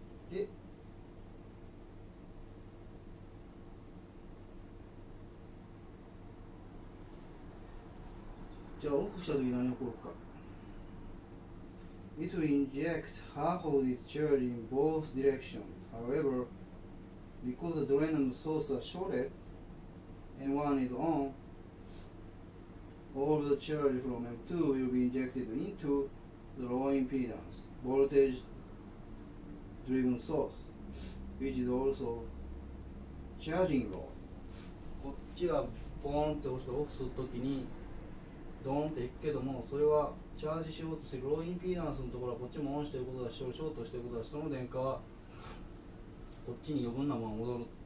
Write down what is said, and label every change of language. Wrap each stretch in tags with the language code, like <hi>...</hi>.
<ja>で、じゃあオフした時何起こるか。</ja> <en>It will inject half of its charge in both directions. However, because the drain and the source are shorted and one is on, all the charge from M2 will be injected into the low impedance voltage driven source, which is also charging load.</en> <ja>こっちがポーンって押してオフするときにドーンっていくけども、それはチャージしようとするローインピーダンスのところはこっちもオンしてることだし、ショートしてることだし、その電荷はこっちに余分なものが戻る。</ja>